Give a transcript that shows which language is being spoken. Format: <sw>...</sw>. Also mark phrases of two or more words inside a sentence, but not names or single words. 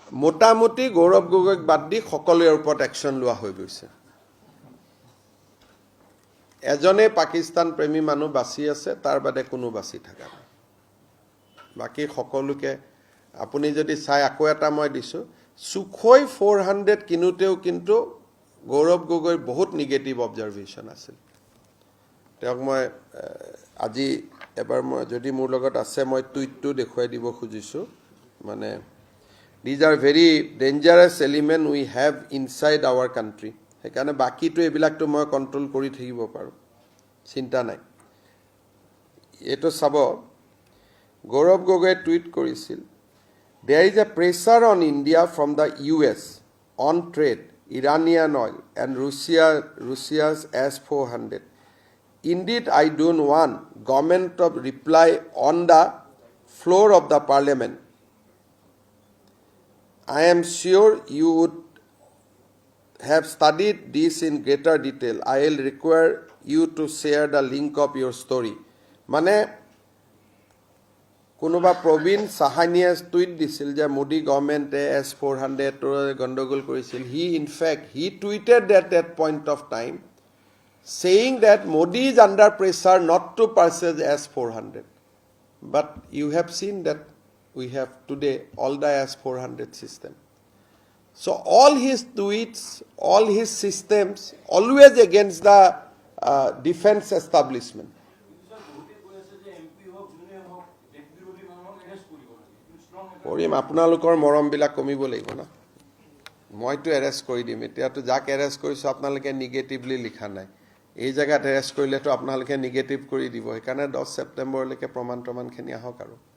<as>মোটামুটি গৌৰৱ গগৈক বাদ দি সকলোৰে ওপৰত একশ্যন লোৱা হৈ গৈছে এজনে পাকিস্তান প্ৰেমী মানুহ বাছি আছে তাৰ বাদে কোনো বাছি থকা নাই বাকি সকলোকে আপুনি যদি চাই আকৌ এটা মই দিছো সুখোই 400 কিনুতেও কিন্তু গৌৰৱ গগৈৰ বহুত</as> <en>negative observation</en> <as>আছিল তেওঁক মই আজি এবাৰ মই যদি মোৰ লগত আছে মই টুইটটো দেখুৱাই দিব খুজিছো মানে</as> <en>these are very dangerous element we have inside our country</en> <as>সেইকাৰণে বাকিটো এবিলাকটো মই কন্ট্ৰোল কৰি থাকিব পাৰো চিন্তা নাই এটো চাব গৌৰৱ গগৈ টুইট কৰিছিল</as> <en>there is a pressure on India from the US on trade Iranian oil and Russia's S-400 indeed I don't want government of reply on the floor of the parliament I am sure you would have studied this in greater detail. I will require you to share the link of your story.</en> <as>মানে কোনোবা প্ৰবীণ সাহানিয়ে টুইট দিছিল যে মোদি গভৰ্নমেণ্টে S-400 গণ্ডগোল কৰিছিল</as> <en>he tweeted at that point of time saying that Modi is under pressure not to purchase S-400 but you have seen that we have today all the S-400 system. So all his tweets, all his systems, always against the defense establishment.</en> <as>কৰিম আপোনালোকৰ মৰম বিলাক কমিব লাগিব না মইতো এৰেষ্ট কৰি দিম এতিয়াতো যাক এৰেষ্ট কৰিছো আপোনালোকে নিগেটিভলি লিখা নাই এই জায়গাত এৰেষ্ট কৰিলেতো আপোনালোকে নিগেটিভ কৰি দিব সেইকাৰণে 10 সেপ্টেম্বৰলৈকে প্ৰমাণখিনি আহক আৰু</as>